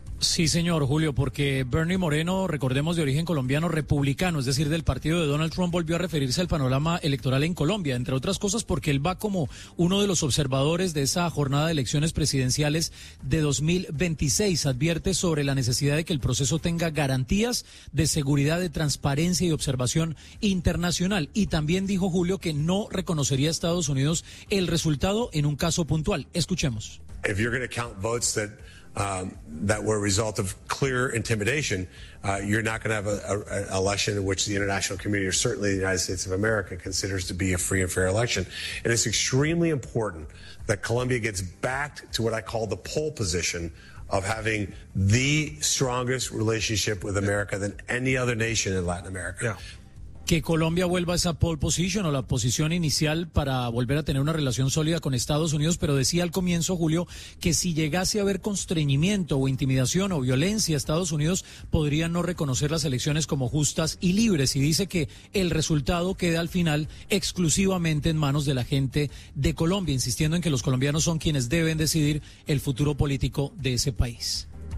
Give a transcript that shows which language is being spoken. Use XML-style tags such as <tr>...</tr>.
<es>Sí, señor Julio, porque Bernie Moreno, recordemos, de origen colombiano republicano, es decir, del partido de Donald Trump, volvió a referirse al panorama electoral en Colombia, entre otras cosas porque él va como uno de los observadores de esa jornada de elecciones presidenciales de 2026. Advierte sobre la necesidad de que el proceso tenga garantías de seguridad, de transparencia y observación internacional. Y también dijo, Julio, que no reconocería a Estados Unidos el resultado en un caso puntual. Escuchemos.</es> <en>If you're gonna count votes that were a result of clear intimidation, you're not going to have an election in which the international community, or certainly the United States of America, considers to be a free and fair election. And it's extremely important that Colombia gets back to what I call the pole position of having the strongest relationship with America than any other nation in Latin America. Yeah.</en> <es>Que Colombia vuelva a esa pole position o la posición inicial para volver a tener una relación sólida con Estados Unidos, pero decía al comienzo, Julio, que si llegase a haber constreñimiento o intimidación o violencia, Estados Unidos podría no reconocer las elecciones como justas y libres, y dice que el resultado queda al final exclusivamente en manos de la gente de Colombia, insistiendo en que los colombianos son quienes deben decidir el futuro político de ese país.</es>